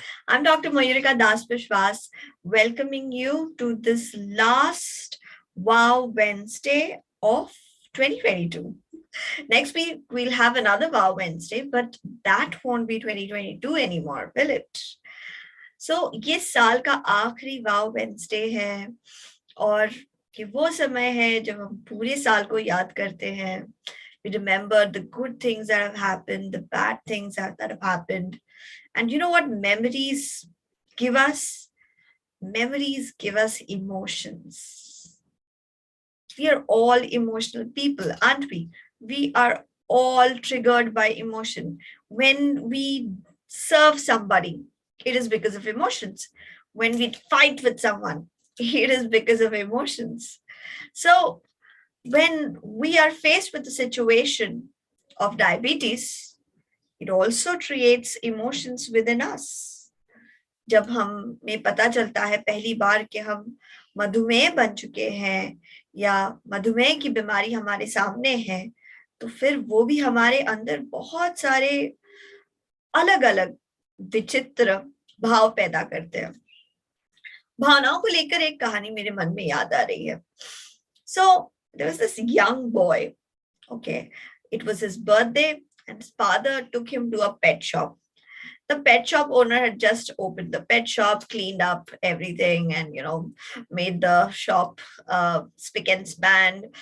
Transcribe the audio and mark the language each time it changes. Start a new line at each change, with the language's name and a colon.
English: I'm Dr. Mayurika Das Biswas, welcoming you to this last Wow Wednesday of 2022. Next week, we'll have another Wow Wednesday, but that won't be 2022 anymore, will it?
Hindi: So, ये साल का आखिरी वाव Wednesday है और कि वो समय है जब हम पूरे साल को याद करते हैं.
English: We remember the good things that have happened, the bad things that have happened. And you know what memories give us? Memories give us emotions. We are all emotional people, aren't we? We are all triggered by emotion. When we serve somebody, it is because of emotions. When we fight with someone, it is because of emotions. So, when we are faced with the situation of diabetes, it also creates emotions within us.
Hindi: जब हमें पता चलता है पहली बार कि हम मधुमेह बन चुके हैं या मधुमेह की बीमारी हमारे सामने है, तो फिर वो भी हमारे अंदर बहुत सारे अलग अलग विचित्र भाव पैदा करते हैं. भावनाओं को लेकर एक कहानी मेरे मन में याद आ रही है.
English: So there was this young boy. Okay, it was his birthday, and his father took him to a pet shop. The pet shop owner had just opened the pet shop, cleaned up everything, and made the shop spick and span.